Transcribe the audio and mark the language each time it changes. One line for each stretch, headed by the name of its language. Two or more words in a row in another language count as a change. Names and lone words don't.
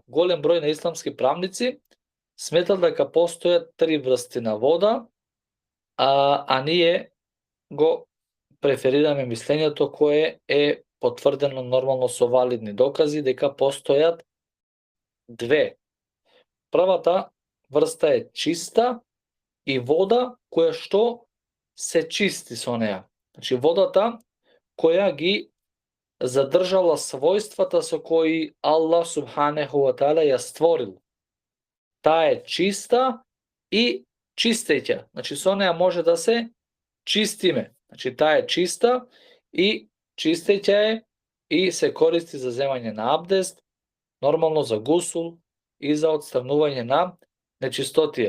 Macedonian: Голем број на исламски правници сметат дека постојат три врсти на вода, а ние го преферираме мислењето кое е потврдено нормално со валидни докази дека постојат две. Првата врста е чиста и вода која што се чисти со неа. Значи, водата која ги задржала својствата со кои
Arabic: الله سبحانه وتعالى
Macedonian: ја створил. Таа е чиста и чистеќа. Значи, со неа може да се чистиме. Значи, таа е чиста и чистеќа е и се користи за земање на абдест, нормално за гусул и за отстранување на нечистотија.